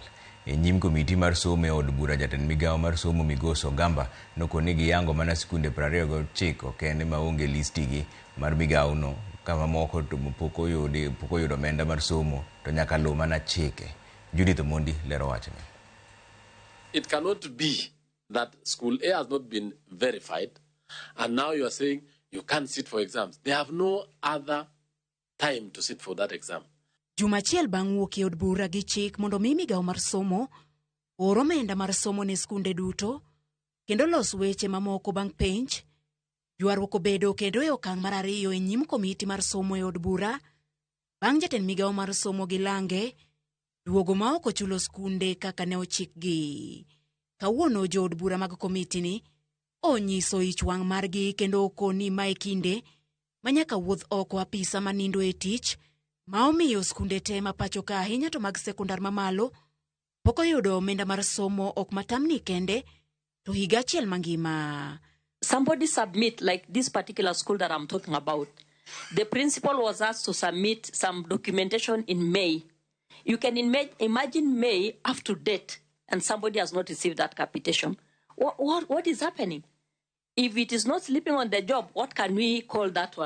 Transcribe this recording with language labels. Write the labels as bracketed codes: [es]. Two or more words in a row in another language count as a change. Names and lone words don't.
[luo] E nyim komiti mar somo e od bura, jatend migao mar somo Migoso Gamba nokoni giyango mana sikunde 29 kende maonge listigi mar migao no, kama moko to pok oyudo omenda mar somo to nyaka luw mana chike. Judith Mondi lero wachne. [en] It cannot be that school A has not been verified and now you are saying you can't sit for exams. They have no other time to sit for that exam. [luo] Jumachiel bang' wuok e od bura gi chik mondo mi migao mar somo oro omenda mar somo ne skunde duto kendo los weche mamoko bang' penj, ywaruok obedo kendo e okang' mar ariyo e nyim komiti mar somo e od bura bang' jatend migao mar somo gi Lange duogo ma ok ochulo skunde kaka ne ochikgi. Kawuono jo od bura mag komiti ni onyiso ich wang' margi kendo okoni mae kinde manyaka wuodh oko apisa manindo e tich ma omiyo skunde te ma pacho ka ahinya to mag sekondar mamalo pok oyudo omenda mar somo ok matamni kende to higa achiel mangima. [en] Somebody submit, like this particular school that I'm talking about, the principal was asked to submit some documentation in May. You can imagine May up to date and somebody has not received that capitation. What is happening? If it is not sleeping on the job, what can we call that one?